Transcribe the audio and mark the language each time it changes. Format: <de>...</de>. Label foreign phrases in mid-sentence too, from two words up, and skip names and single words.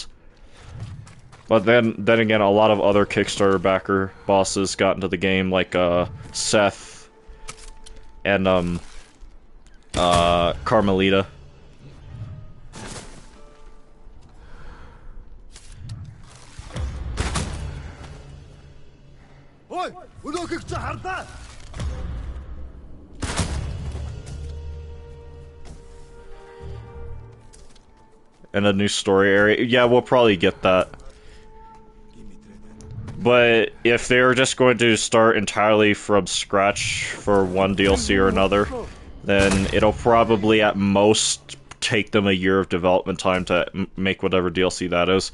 <en>But then again, a lot of other Kickstarter backer bosses got into the game, like Seth and Carmelita. Oi!</en> <mn>Өнөөхийг чи хардаа!</mn> <en>And a new story area. Yeah, we'll probably get that. But if they're just going to start entirely from scratch for one DLC or another, then it'll probably at most take them a year of development time to make whatever DLC that is.</en>